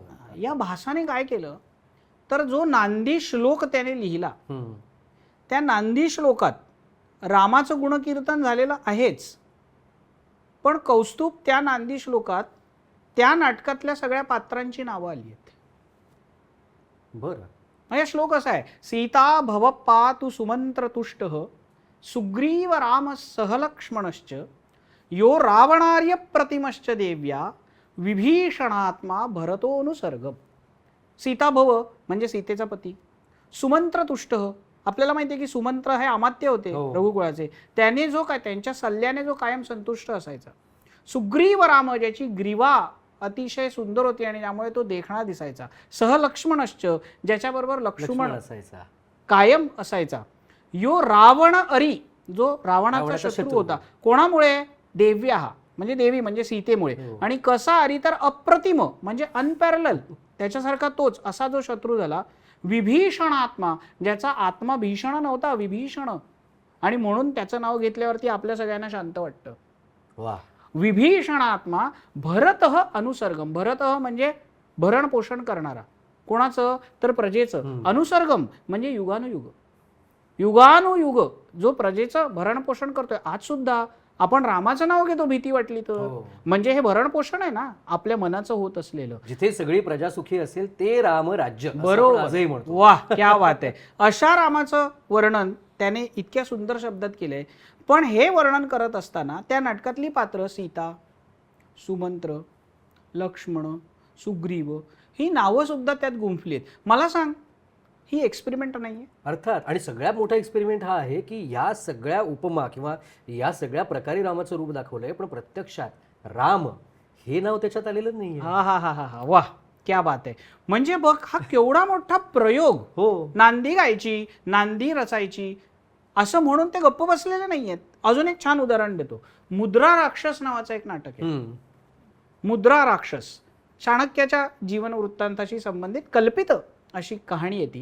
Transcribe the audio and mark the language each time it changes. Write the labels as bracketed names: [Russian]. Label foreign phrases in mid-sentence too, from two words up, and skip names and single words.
[Marathi] या भासाने काय केलं तर जो नांदी श्लोक त्याने लिहिला, त्या नांदी श्लोकात रामाचं गुणकीर्तन झालेलं आहेच, पण कौस्तुभ त्या नांदी श्लोकात त्या नाटकातल्या सगळ्या पात्रांची नावं आली आहेत. बरं, म्हणजे श्लोक असा आहे, [Sanskrit] सीता भव पातु सुमंत्रतुष्ट सुग्रीव राम सहलक्ष्मणश्च यो रावणार्य प्रतिमश्च देव्या विभीषणात्मा भरतोनुसर्गम. [Marathi] सीता भव म्हणजे सीतेचा पती, सुमंत्रतुष्ट आपल्याला माहिती आहे की सुमंत्र हे अमात्य होते रघुकुळाचे, त्याने जो काय त्यांच्या सल्ल्याने जो कायम संतुष्ट असायचा. सुग्रीव राम ज्याची ग्रीवा अतिशय सुंदर होती आणि त्यामुळे तो देखणा दिसायचा. सहलक्ष्मणश्च ज्याच्याबरोबर लक्ष्मण असायचा, कायम असायचा. [Sanskrit] यो रावण अरी [Marathi] जो रावणाचा शत्रू होता. कोणामुळे? देव्या म्हणजे देवी म्हणजे सीतेमुळे. आणि कसा अरी तर अप्रतिम म्हणजे अनपॅरलल, त्याच्यासारखा तोच असा जो शत्रू झाला. विभीषण आत्मा, ज्याचा आत्मा भीषण नव्हता, विभीषण, आणि म्हणून त्याचं नाव घेतल्यावरती आपल्या सगळ्यांना शांत वाटतं. वा. [Sanskrit] विभीषण आत्मा भरतः अनुसर्गम. [Marathi] भरतः म्हणजे भरण पोषण करणारा. कोणाचं? तर प्रजेचं. अनुसर्गम म्हणजे युगानुयुग, युगानुयुग जो प्रजेचं भरण पोषण करतोय. आज सुद्धा आपण रामाचं नाव घेतो भीती वाटली तर, म्हणजे हे भरण पोषण आहे ना आपल्या मनाचं होत असलेलं. जिथे सगळी प्रजा सुखी असेल ते राम राज्य, बरोबर. आजही म्हणतो. [Hindi] वाह, क्या बात आहे. [Marathi] अशा रामाचं वर्णन त्याने इतक्या सुंदर शब्दात केलंय. पण हे वर्णन करत असताना त्या नाटकातली पात्र सीता, सुमंत्र, लक्ष्मण, सुग्रीव ही नावं सुद्धा त्यात गुंफलीत. मला सांग, ही एक्सपेरिमेंट नाहीये? अर्थात. आणि सगळ्यात मोठा एक्सपेरिमेंट हा आहे की या सगळ्या उपमा किंवा या सगळ्या प्रकारे रामाचं रूप दाखवलंय, पण प्रत्यक्षात राम हे नाव त्याच्यात आलेलं नाहीये. हा हा हा हा हा, [Hindi] वाह, क्या बात आहे. [Marathi] म्हणजे बघ, हा केवढा मोठा प्रयोग. हो. नांदी गायची, नांदी रचायची असं म्हणून ते गप्प बसलेले नाहीयेत. अजून एक छान उदाहरण देतो. मुद्रा राक्षस नावाचं एक नाटक आहे. मुद्रा राक्षस चाणक्याच्या जीवन वृत्तांताशी संबंधित कल्पित अशी कहाणी आहे ती.